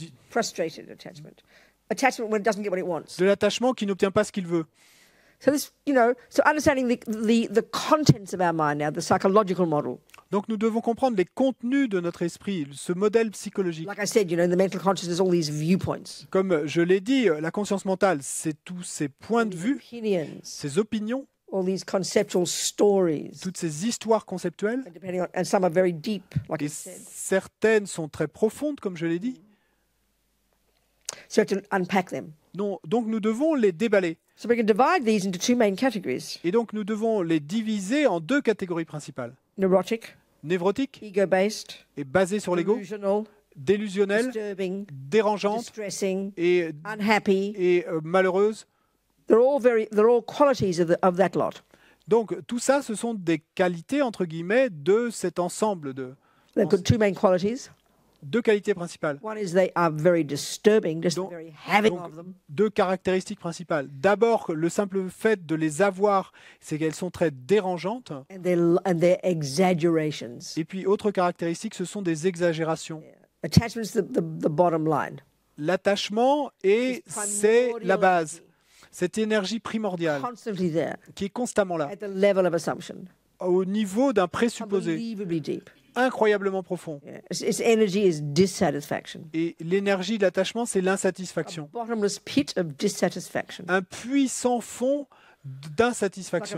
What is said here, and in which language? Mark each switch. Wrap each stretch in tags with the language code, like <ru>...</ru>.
<en>frustrated attachment. Attachment when it doesn't get what it wants.</en> <fr>De l'attachement qui n'obtient pas ce qu'il veut.</fr> <en>So this, so understanding the contents of our mind now, the psychological model.</en> <fr>Donc nous devons comprendre les contenus de notre esprit, ce modèle psychologique.</fr> <en>Like I said, the mental consciousness, all these viewpoints.</en> <fr>Comme je l'ai dit, la conscience mentale, c'est tous ces points de vue, ces opinions,</fr> <en>all these conceptual stories.</en> <fr>Toutes ces histoires conceptuelles.</fr> <en>And some are very deep, like I said.</en> <fr>Certaines sont très profondes, comme je l'ai dit.</fr> <en>So to unpack them.</en> <fr>Non, donc nous devons les déballer.</fr> <en>So we can divide these into two main categories.</en> <fr>Et donc nous devons les diviser en deux catégories principales.</fr> <en>Neurotic,</en> <fr>névrotique,</fr> <en>ego-based,</en> <fr>et basé sur l'ego, délusionnelle, dérangeante et</fr> <en>unhappy,</en> <fr>et malheureuse.</fr> <en>They're all qualities of that lot.</en> <fr>Donc tout ça, ce sont des qualités entre guillemets de cet ensemble de.</fr> <en>They've got two main qualities.</en> <fr>Deux qualités principales.</fr> <en>One is they are very disturbing, just the very having of them.</en> <fr>Deux caractéristiques principales. D'abord, le simple fait de les avoir, c'est qu'elles sont très dérangeantes.</fr> <en>And they're exaggerations.</en> <fr>Et puis, autre caractéristique, ce sont des exagérations.</fr> <en>Yeah. Attachment is the bottom line.</en> <fr>L'attachement, c'est la base. Cette énergie primordiale</fr> <en>Constantly there,</en> <fr>qui est constamment là,</fr> <en>at the level of assumption.</en> <fr>Au niveau d'un présupposé.</fr> <en>Unbelievably deep.</en> <fr>Incroyablement profond.</fr> <en>Yeah. Its energy is dissatisfaction.</en> <fr>Et l'énergie de l'attachement, c'est l'insatisfaction.</fr> <en>A bottomless pit of dissatisfaction.</en> <fr>Un puits sans fond d'insatisfaction.</fr>